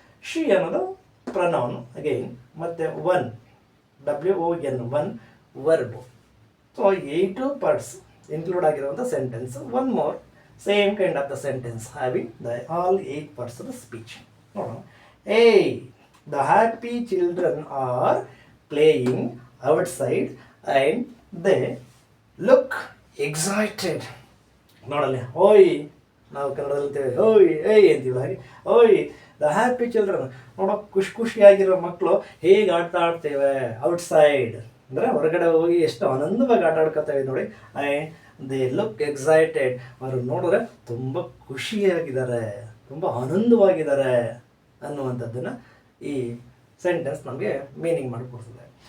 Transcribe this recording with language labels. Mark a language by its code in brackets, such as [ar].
[kn] She ಅನ್ನೋದು pronoun again, ಮತ್ತು one WON one verb. So 8 parts include ಆಗಿರುವಂಥ sentence. [en] One more same kind of the sentence having the all 8 parts of the speech. [kn] ನೋಡೋಣ. [en] The happy children are playing outside and they look excited. [kn] ನೋಡಲ್ಲ, ಓಯ್, ನಾವು ಕನ್ನಡದಲ್ಲಿ ಅಂತೇವೆ ಓಯ್ ಏಯ್ ಅಂತೀವಿ, ಹಾಗೆ ಓಯ್ [en] the happy children, [kn] ನೋಡೋ ಖುಷಿಯಾಗಿರೋ ಮಕ್ಕಳು ಹೇಗೆ ಆಡ್ತೇವೆ ಔಟ್ಸೈಡ್ ಅಂದರೆ ಹೊರಗಡೆ ಹೋಗಿ ಎಷ್ಟು ಆನಂದವಾಗಿ ಆಟ ಆಡ್ಕೊತೇವೆ ನೋಡಿ. [en] and they look excited, [kn] ಅವರು ನೋಡಿದ್ರೆ ತುಂಬ ಖುಷಿಯಾಗಿದ್ದಾರೆ, ತುಂಬ ಆನಂದವಾಗಿದ್ದಾರೆ ಅನ್ನುವಂಥದ್ದನ್ನು ಈ ಸೆಂಟೆನ್ಸ್ ನಮಗೆ ಮೀನಿಂಗ್ ಮಾಡಿಕೊಡ್ತದೆ.